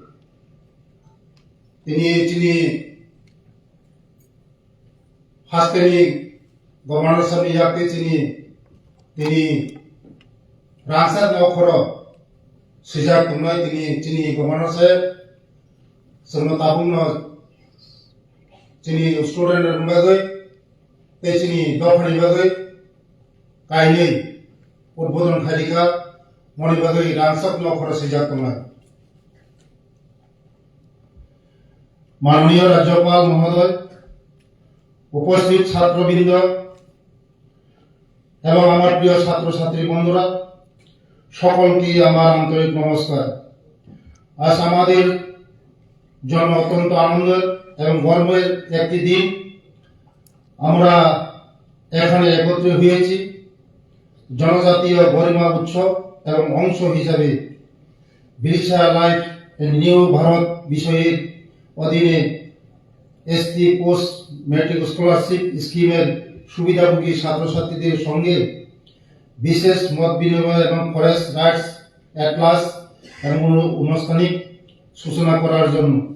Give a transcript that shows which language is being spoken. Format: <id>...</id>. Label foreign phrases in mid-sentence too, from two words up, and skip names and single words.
<brx>तिनी चिनी हास्तेनि गवर्नर साहबनि याके चिनी तिनी रांसा नखर सिजा कुमाय तिनी चिनी गवर्नर साहेब सोनो ताबुंनो चिनी स्टूडेंट बागै ते चिनी दफानि बागै कायनै उद्बोधन खारिका मनि बागै रांसाक नखर सिजा कुमाय</brx> <bn>মাননীয় রাজ্যপাল মহোদয় উপস্থিত ছাত্রবৃন্দ এবং আমার প্রিয় ছাত্র ছাত্রী বন্ধুরা সকলকে আমার আন্তরিক নমস্কার। আজ আমাদের জন্য অত্যন্ত আনন্দের এবং গর্বের একটি দিন। আমরা এখানে একত্রিত হয়েছি জনজাতীয় গরিমা উৎসব এবং অংশ হিসাবে বিরসা লাইফ নিউ ভারত বিষয়ের অধীনে এসটি পোস্ট মেট্রিক স্কলারশিপ স্কিমের সুবিধাভোগী ছাত্রছাত্রীদের সঙ্গে বিশেষ মত বিনিময় এবং ফরেস্ট রাইটস অ্যাটলাস এবং আনুষ্ঠানিক সূচনা করার জন্য</bn>